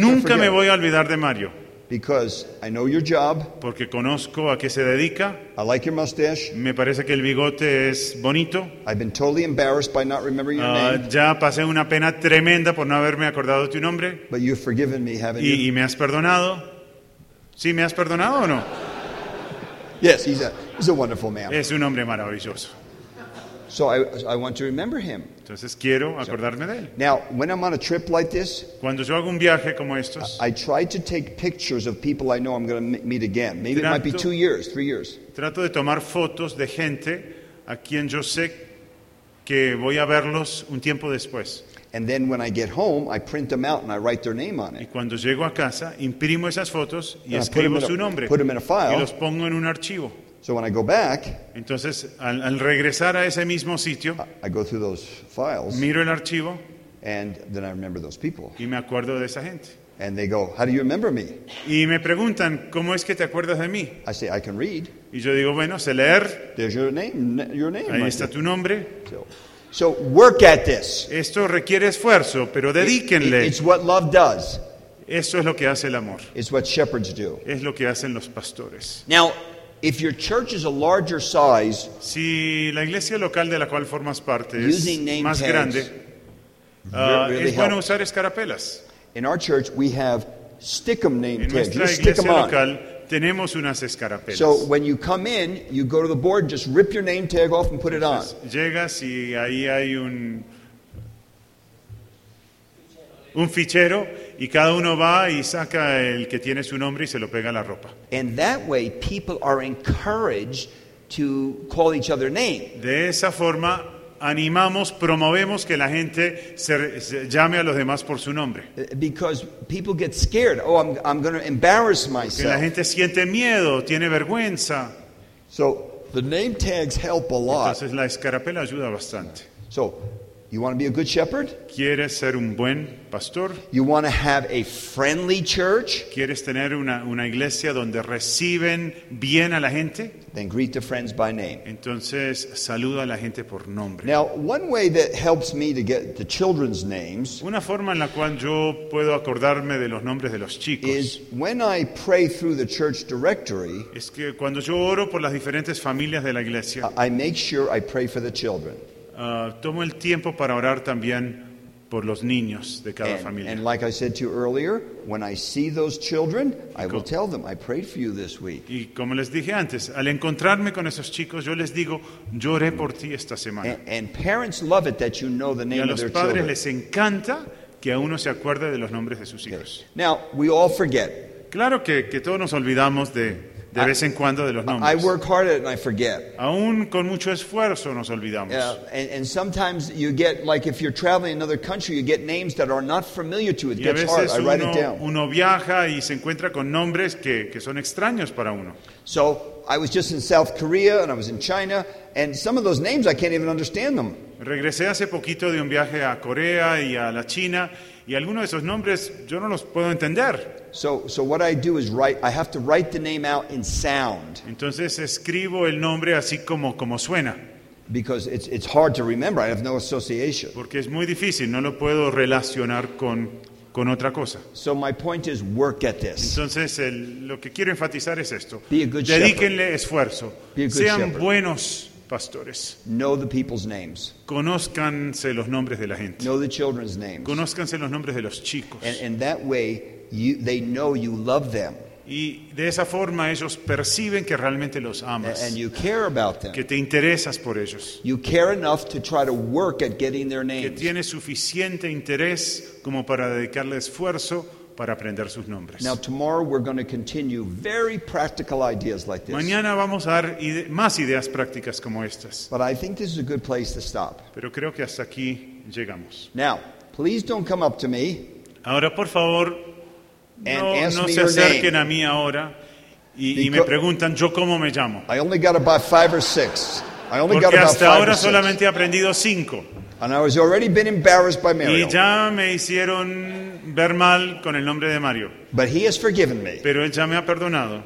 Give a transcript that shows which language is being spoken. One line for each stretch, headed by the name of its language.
Spanish: Nunca me voy a olvidar de Mario.
English: Because I know your job.
Spanish: Porque conozco a qué se dedica.
English: I like your mustache.
Spanish: Me parece que el bigote es bonito.
English: I've been totally embarrassed by not remembering your name.
Spanish: Ya pasé una pena tremenda por no haberme acordado tu nombre.
English: But you've forgiven me, haven't
Spanish: y,
English: you?
Spanish: Y me has perdonado. ¿Sí, me has perdonado o no?
English: Yes, he's a wonderful man.
Spanish: Es un hombre maravilloso.
English: So I want to remember him.
Spanish: Entonces quiero acordarme de él.
English: Now, when I'm on a trip like this,
Spanish: cuando yo hago un viaje como estos,
English: I try to take pictures of people I know I'm going to meet again. Maybe it might be 2 years, 3 years.
Spanish: Trato de tomar fotos de gente a quien yo sé que voy a verlos un tiempo después.
English: And then when I get home, I print them out and I write their name on it.
Spanish: Y cuando llego a casa, imprimo esas fotos y escribo su nombre.
English: Put them in a file.
Spanish: Y los pongo en un archivo.
English: So when I go back,
Spanish: entonces al regresar a ese mismo sitio,
English: I go through those files.
Spanish: Miro el archivo.
English: And then I remember those people.
Spanish: Y me acuerdo de esa gente.
English: And they go, "How do you remember me?"
Spanish: Y me preguntan, "¿Cómo es que te acuerdas de mí?"
English: I say, "I can read."
Spanish: Y yo digo, "Bueno, sé leer."
English: There's your name.
Spanish: Ahí está tu nombre.
English: So work at this.
Spanish: Esto requiere esfuerzo, pero dedíquenle.
English: It's what love does.
Spanish: Eso es lo que hace el amor.
English: It's what shepherds do.
Spanish: Es lo que hacen los pastores.
English: Now, if your church is a larger size,
Spanish: si la iglesia local de la cual formas parte es más grande,
English: really
Spanish: es bueno usar escarapelas.
English: In our church, we have stick'em name tags.
Spanish: En nuestra iglesia local tenemos unas escarapelas.
English: So when you come in, you go to the board, just rip your name tag off and put it on.
Spanish: Llegas y ahí hay un fichero y cada uno va y saca el que tiene su nombre y se lo pega a la ropa.
English: And that way people are encouraged to call each other name.
Spanish: De esa forma animamos, promovemos que la gente se llame a los demás por su nombre.
English: Because people get scared. Oh, I'm going to embarrass myself.
Spanish: Porque la gente siente miedo, tiene vergüenza.
English: So the name tags help a lot.
Spanish: Entonces la escarapela ayuda bastante.
English: So you want to be a good shepherd?
Spanish: ¿Quieres ser un buen pastor?
English: You want to have a friendly church?
Spanish: ¿Quieres tener una iglesia donde reciben bien a la gente?
English: Then greet the friends by name.
Spanish: Entonces, saluda a la gente por nombre.
English: Now, one way that helps me to get the children's names,
Spanish: una forma en la cual yo puedo acordarme de los nombres de los chicos,
English: is when I pray through the church directory,
Spanish: es que cuando yo oro por las diferentes familias de la iglesia,
English: I make sure I pray for the children.
Spanish: Tomo el tiempo para orar también por los niños de cada familia.
English: And like I said to you earlier, when I see those children, I will tell them I prayed for you this week.
Spanish: Y como les dije antes, al encontrarme con esos chicos, yo les digo, yo oré por ti esta semana.
English: And parents love it that you know the name of their children.
Spanish: Y a los padres les encanta que a uno se acuerde de los nombres de sus hijos.
English: Okay. Now, we all forget.
Spanish: Claro que todos nos olvidamos de vez en cuando de los nombres.
English: I work hard and I forget.
Spanish: Aún con mucho esfuerzo nos olvidamos.
English: And sometimes you get, like if you're traveling another country, you get names that are not familiar to you. It gets hard. I write it down.
Spanish: Uno viaja y se encuentra con nombres que son extraños para uno.
English: So I was just in South Korea and I was in China, and some of those names I can't even understand them.
Spanish: Regresé hace poquito de un viaje a Corea y a la China, y algunos de esos nombres yo no los puedo entender.
English: So what I do is I have to write the name out in sound.
Spanish: Entonces escribo el nombre así como suena.
English: Because it's hard to remember. I have no association.
Spanish: Porque es muy difícil, no lo puedo relacionar con otra cosa.
English: So my point is work at this.
Spanish: Entonces lo que quiero enfatizar es esto.
English: Be a good shepherd.
Spanish: Dedíquenle esfuerzo.
English: Be a good shepherd.
Spanish: Sean buenos pastores.
English: Know the people's names.
Spanish: Conózcanse los nombres de la gente.
English: Know the children's names.
Spanish: Conózcanse los nombres de los chicos.
English: And that way they know you love them.
Spanish: Y de esa forma ellos perciben que realmente los amas.
English: And you care about them.
Spanish: Que te interesas por ellos.
English: You care enough to try to work at getting their names.
Spanish: Que tienes suficiente interés como para dedicarle esfuerzo para aprender sus nombres.
English: Now tomorrow we're going to continue very practical ideas like this.
Spanish: Mañana vamos a dar más ideas prácticas como estas.
English: But I think this is a good place to stop.
Spanish: Pero creo que hasta aquí llegamos.
English: Now, please don't come up to me.
Spanish: Ahora por favor no se acerquen a mí ahora y me preguntan yo cómo me llamo.
English: I only got about five or six. I only
Spanish: porque
English: got
Spanish: hasta
English: about
Spanish: ahora
English: five
Spanish: solamente
English: six.
Spanish: He aprendido cinco.
English: And I was already been embarrassed by Mario.
Spanish: Y ya me hicieron ver mal con el nombre de Mario.
English: But he has forgiven me.
Spanish: Pero él ya me ha perdonado.